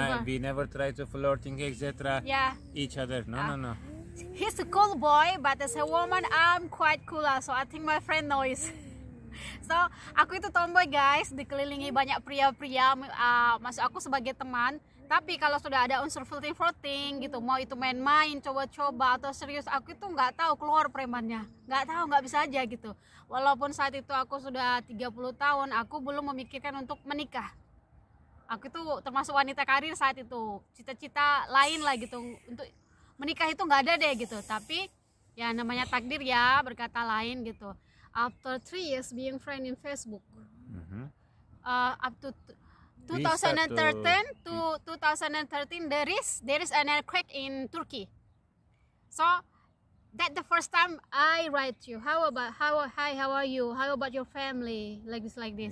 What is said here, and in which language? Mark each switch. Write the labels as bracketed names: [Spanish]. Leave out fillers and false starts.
[English] and we never try to flirting etc. Yeah. each other. No. He's a cool boy, but as a woman, I'm quite cool. So I think my friend knows. [Indonesian] So aku itu tomboy guys, dikelilingi banyak pria-pria. Maksud aku sebagai teman. Tapi kalau sudah ada unsur flirting gitu, mau itu main-main, coba-coba atau serius, aku itu nggak tahu keluar premannya. Nggak bisa aja gitu. Walaupun saat itu aku sudah 30 tahun, aku belum memikirkan untuk menikah. Aku itu termasuk wanita karir saat itu. Cita-cita lain lah gitu, untuk menikah itu nggak ada deh gitu. Tapi ya namanya takdir ya, berkata lain gitu. [English] After 3 years being friend in Facebook, up to 2013 to 2013 there is an earthquake in Turkey. So that the first time I write you, how are you, how about your family, like this.